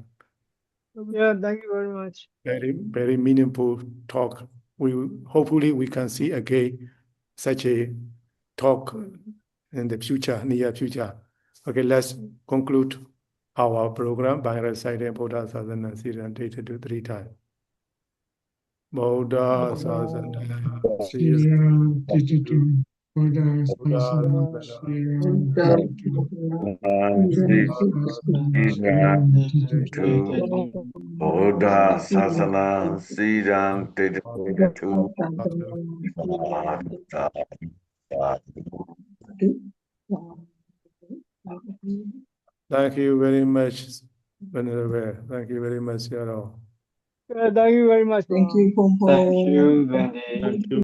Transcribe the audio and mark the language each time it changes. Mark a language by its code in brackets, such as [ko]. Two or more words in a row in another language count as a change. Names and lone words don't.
[en] Yeah, thank you very much. Very, very meaningful talk. Hopefully we can see again such a talk in the future, near future. Okay, let's conclude our program by reciting Buddha Sasana Siran 3 times. [pi] Buddha Sasana Siran Tititu, Buddha Buddha Sasana, Siran Tititu, Buddha Sasana Siran Tititu. [en] Thank you very much, Venerable. Thank you very much, Yaro. Thank you very much. Thank you, Wendy. Thank you.